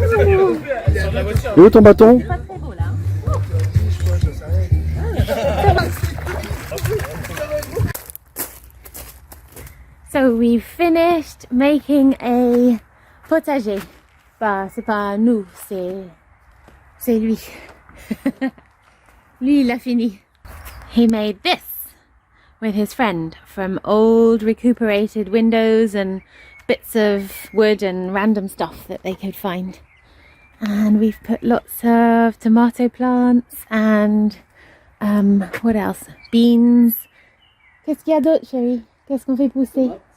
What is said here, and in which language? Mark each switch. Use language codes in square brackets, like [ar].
[fr] Et où ton bâton? [en] So we finished making a potager. [fr] Bah, c'est pas nous, c'est lui. Lui, il a fini. [en] He made this with his friend from old recuperated windows and bits of wood and random stuff that they could find. And we've put lots of tomato plants and what else? Beans. [fr] Qu'est-ce qu'il y a d'autre, chérie? Qu'est-ce qu'on fait pousser?